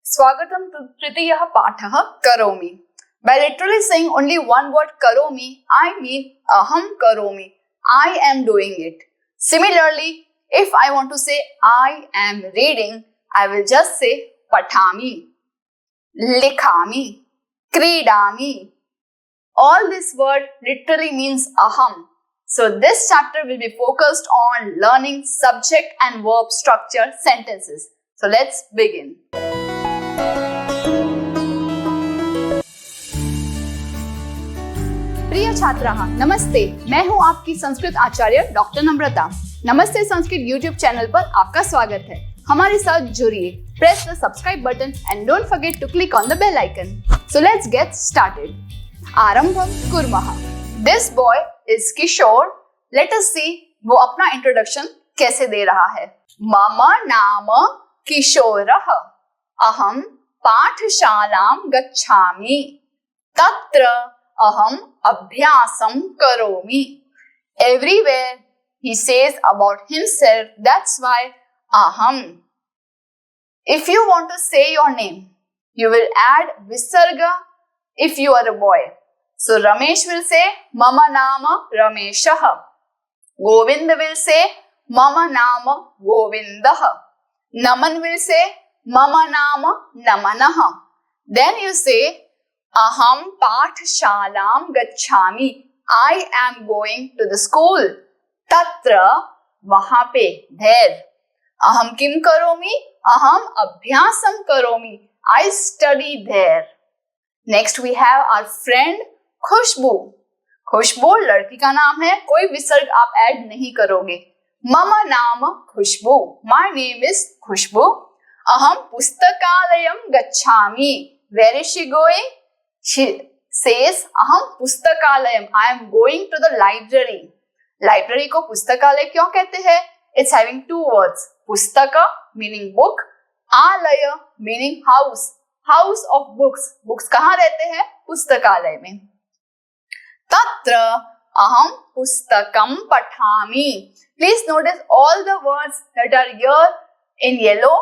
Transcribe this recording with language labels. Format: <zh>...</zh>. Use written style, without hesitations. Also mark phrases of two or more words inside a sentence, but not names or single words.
<sa>स्वागतम् to तृतीयः पाठः करोमि.</sa> <en>By literally saying only one word karomi, I mean</en> <sa>अहम् करोमि.</sa> <en>I am doing it. Similarly, if I want to say I am reading, I will just say</en> <sa>पठामि, लिखामि, क्रीडामि.</sa> <en>All this word literally means aham. So this chapter will be focused on learning subject and verb structure sentences. So let's begin.</en> <sa>प्रिय छात्राः नमस्ते,</sa> <hi>मैं हूं आपकी संस्कृत आचार्य डॉक्टर नम्रता। नमस्ते संस्कृत यूट्यूब चैनल पर आपका स्वागत है। हमारे साथ जुड़िए।</hi> <en>Press the subscribe button and don't forget to click on the bell icon. So let's get started.</en> <sa>आरंभम कुर्मः।</sa> <en>This boy is Kishor. let us see</en> <hi>वो अपना इंट्रोडक्शन कैसे दे रहा है।</hi> <sa>मम नाम किशोरः। अहम पाठशालां गच्छामि। तत्र अहम् अभ्यासम् करोमि.</sa> <en>Everywhere he says about himself, that's why aham. If you want to say your name, you will add visarga if you are a boy. So Ramesh will say</en> <sa>मम नाम रमेशः.</sa> <en>Govind will say</en> <sa>मम नाम गोविन्दः.</sa> <en>Naman will say</en> <sa>मम नाम नमनः.</sa> <en>Then you say</en> <sa>अहम् पाठशालाम् गच्छामि.</sa> <en>I am going to the school. Tatra,</en> <hi>वहाँ पे,</hi> <en>there.</en> <sa>अहम् किम् करोमि? अहम् अभ्यासम् करोमि.</sa> <en>I study there. Next we have our friend Khushbu.</en> <hi>खुशबू लड़की का नाम है, कोई विसर्ग आप ऐड नहीं करोगे।</hi> <sa>मम नाम खुशबू.</sa> <en>My name is खुशबू.</en> <sa>अहम पुस्तकालयम गच्छामि.</sa> <en>Where is she going? She says</en> <sa>अहम् पुस्तकालयम्.</sa> <en>I am going to the library.</en> <hi>Library को पुस्तकालय क्यों कहते हैं?</hi> <en>It's having two words. Pustaka meaning book, alaya meaning house. House of books.</en> <hi>Books कहाँ रहते हैं? पुस्तकालय में.</hi> <sa>तत्र अहम् पुस्तकम् पठामि.</sa> <en>Please notice all the words that are here in yellow.</en>